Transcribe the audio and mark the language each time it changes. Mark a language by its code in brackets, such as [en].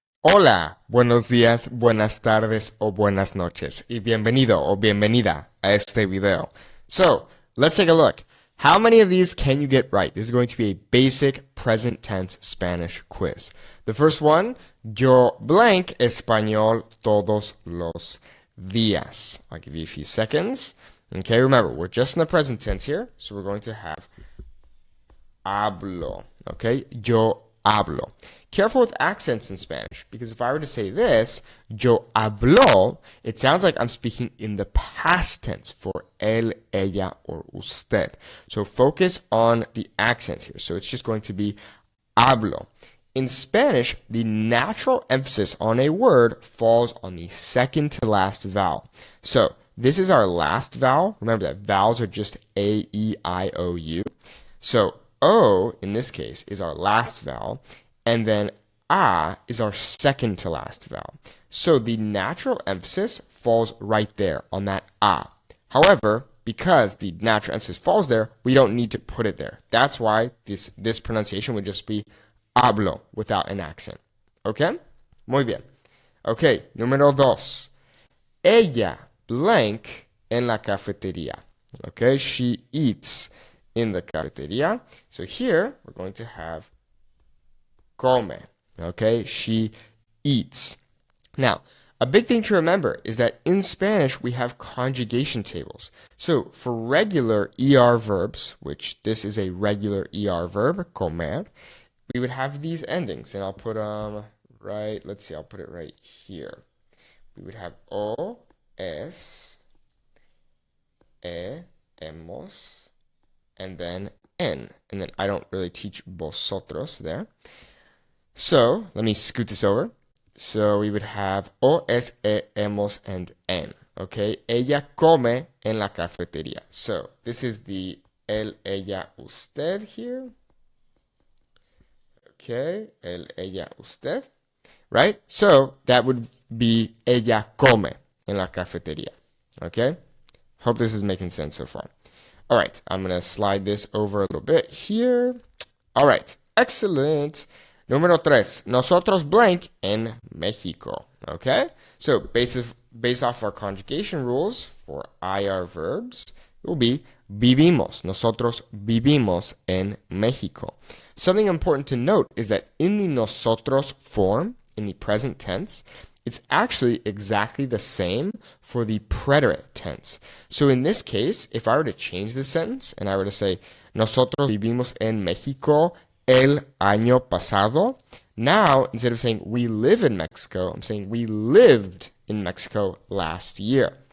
[es] Hola, buenos días, buenas tardes o buenas noches y bienvenido o bienvenida a este video. [en] So, let's take a look. How many of these can you get right? This is going to be a basic present tense Spanish quiz. The first one, [es] yo blank español todos los días. [en] I'll give you a few seconds. Okay, remember, we're just in the present tense here, so we're going to have hablo. Okay, [es] yo hablo. [en] Careful with accents in Spanish, because if I were to say this, yo hablo, it sounds like I'm speaking in the past tense for él, ella, or usted. So focus on the accents here. So it's just going to be hablo. In Spanish, the natural emphasis on a word falls on the second to last vowel. So this is our last vowel. Remember that vowels are just A, E, I, O, U. So O, in this case, is our last vowel, and then A is our second to last vowel. So the natural emphasis falls right there on that A. However, because the natural emphasis falls there, we don't need to put it there. That's why this pronunciation would just be hablo without an accent. [es] Okay? Muy bien. Okay, número dos. Ella blank en la cafetería. [en] Okay, she eats in the cafeteria. So here we're going to have come. Okay, she eats. Now, a big thing to remember is that in Spanish we have conjugation tables. So for regular ER verbs, which this is a regular ER verb, comer, we would have these endings, and I'll put right. Let's see, I'll put it right here. We would have o, es, hemos, and then en. And then I don't really teach vosotros there. So let me scoot this over. So we would have o, es, hemos, and en. [es] Okay, ella come en la cafetería. [en] So this is the él, ella, usted here. Okay, él, ella, usted. Right? So that would be [es] ella come en la cafetería. [en] Okay? Hope this is making sense so far. All right, I'm going to slide this over a little bit here. All right, excellent. [es] Número tres, nosotros blank en México. Okay? [en] So based off our conjugation rules for IR verbs, it will be vivimos. [es] Nosotros vivimos en México. [en] Something important to note is that in the nosotros form, in the present tense, it's actually exactly the same for the preterite tense. So in this case, if I were to change the sentence and I were to say, [es] nosotros vivimos en México el año pasado, [en] now instead of saying we live in Mexico, I'm saying we lived in Mexico last year.